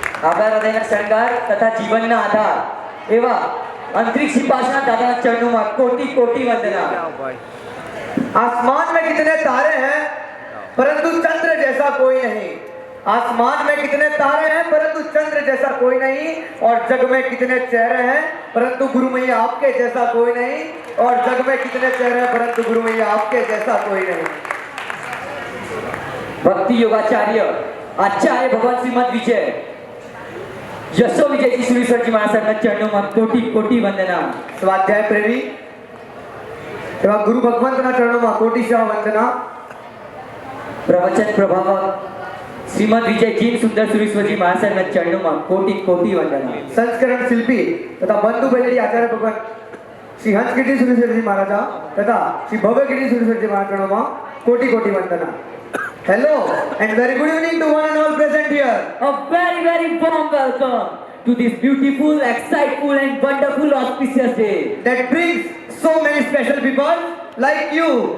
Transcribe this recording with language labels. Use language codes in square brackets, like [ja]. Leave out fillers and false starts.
[gu] આભાર શણગાર તથા જીવનના આધાર એવા અંતરિક્ષ પાસના દાદાના ચરણોમાં કોટી કોટી વંદના। [hi] आसमान में कितने तारे हैं परंतु चंद्र जैसा कोई नहीं। आसमान में कितने तारे हैं परंतु चंद्र जैसा कोई नहीं। और जग में कितने चेहरे हैं परंतु गुरु मैया आपके जैसा कोई नहीं। और जग में कितने चेहरे हैं परंतु गुरु मैया आपके जैसा कोई नहीं। भक्ति योगाचार्य आचार्य भगवान श्रीमद विजय यशो विजय जी सुरेश्वर जी महाराज चरणों में कोटि कोटि वंदना। स्वाध्याय प्रेमी एवं गुरु भगवंतना चरणों में कोटिशः वंदना। प्रवचन प्रभावक श्रीमद विजय जी सुंदर सुरेश्वर जी महाराज चरणों में कोटि कोटि वंदना। संस्करण शिल्पी तथा बंधु बेलड़ी आचार्य भगवान श्री हंस कीर्ति सुरेश्वर जी महाराज तथा श्री भव्य कीर्ति सुरेश्वर जी महाराज चरणों में कोटि कोटि वंदना। [en] Hello and very good evening to one and all present here. A very warm welcome to this beautiful, exciteful and wonderful auspicious day that brings so many special people like you.